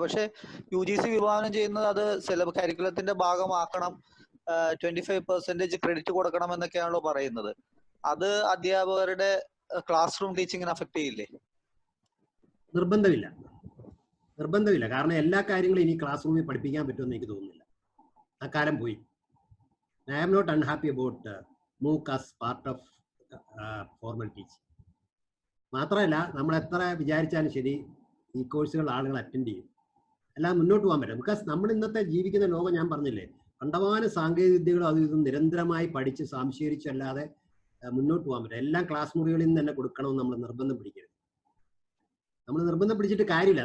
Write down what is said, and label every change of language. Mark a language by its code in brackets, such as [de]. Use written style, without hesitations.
[ml] പക്ഷെ UGC വിഭാവനം ചെയ്യുന്നത് അത് സിലബസ് കരിക്കുലത്തിന്റെ ഭാഗമാക്കണം, 25% ക്രെഡിറ്റ് കൊടുക്കണം എന്നൊക്കെയാണല്ലോ പറയുന്നത്. അത് അധ്യാപകരുടെ ക്ലാസ് റൂം ടീച്ചിങ്ങിനെ അഫക്ട് ചെയ്യില്ലേ? നിർബന്ധമില്ല. കാരണം എല്ലാ കാര്യങ്ങളും ഇനി ക്ലാസ് റൂമിൽ പഠിപ്പിക്കാൻ പറ്റുമെന്ന് എനിക്ക് തോന്നുന്നില്ല. ആ കാലം പോയി. [en] I am not unhappy about MOOC as part of formal teaching. [ml] മാത്രമല്ല നമ്മൾ എത്ര വിചാരിച്ചാലും ശരി ഈ കോഴ്സുകൾ ആളുകൾ അറ്റൻഡ് ചെയ്യും. എല്ലാം മുന്നോട്ട് പോകാൻ പറ്റും. ബിക്കോസ് നമ്മൾ ഇന്നത്തെ ജീവിക്കുന്ന ലോകം ഞാൻ പറഞ്ഞില്ലേ, കണ്ടമാനം സാങ്കേതിക വിദ്യകളും അത് ഇതും നിരന്തരമായി പഠിച്ച് സംശീകരിച്ചല്ലാതെ മുന്നോട്ട് പോകാൻ പറ്റും. എല്ലാം ക്ലാസ് മുറികളിൽ നിന്ന് തന്നെ കൊടുക്കണമെന്ന് നമ്മൾ നിർബന്ധം പിടിക്കരുത്. നമ്മൾ നിർബന്ധം പിടിച്ചിട്ട് കാര്യമില്ല.